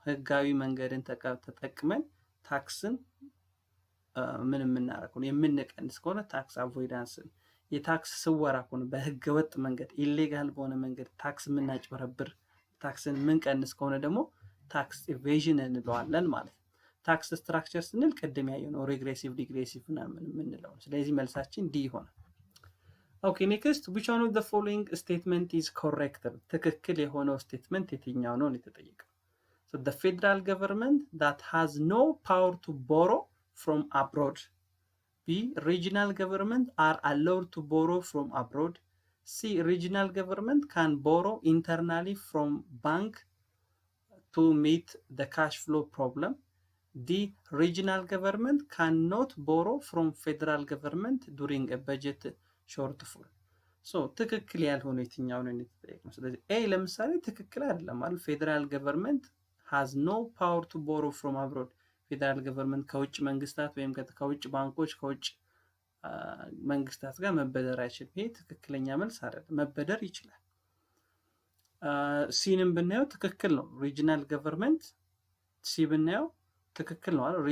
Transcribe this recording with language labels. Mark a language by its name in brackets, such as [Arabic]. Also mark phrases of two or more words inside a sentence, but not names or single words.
[Amharic] ህጋዊ መንገድን ተጠቅመን ታክስን ምን የምናደርገው የምንቀንስ ከሆነ [English] tax avoidance። [Amharic] የታክስ ስወራ ከሆነ በህገ ወጥ መንገድ ኢሌጋል በሆነ መንገድ ታክስ የምናጭበረብር ታክስን የምንቀንስ ከሆነ ደግሞ [English] tax evasion [Amharic] እንለዋለን ማለት ነው። [English] tax structure [Amharic] ስንል ቅድም ያየነው ሬግሬሲቭ ዲግሬሲቭ ምናምን የምንለው። ስለዚህ መልሳችን ዲ ይሆናል። [English] OK next which one of the following statement is correct? [Amharic] ትክክል የሆነው ስቴትመንት የትኛው ነው የተጠየቀው? [English] So the federal government that has no power to borrow from abroad. B regional government are allowed to borrow from abroad. C regional government can borrow internally from bank to meet the cash flow problem. D regional government cannot borrow from federal government during a budget shortfall. [Amharic] So ትክክል ያልሆነው የትኛው ነው የተጠየቅነው? ስለዚህ ኤ ለምሳሌ ትክክል አይደለም ማለት [English] federal government has no power to borrow from abroad. federal government [Amharic] ከውጭ መንግስታት ወይም ከውጭ ባንኮች ከውጭ መንግስታት ጋር መበደር አይችልም። ይሄ ትክክለኛ መልስ አይደለም። መበደር ይችላል። ሲንም ብናየው ትክክል ነው። [English] regional government [Amharic] ሲ ብናየው ትክክል ነው አይደል?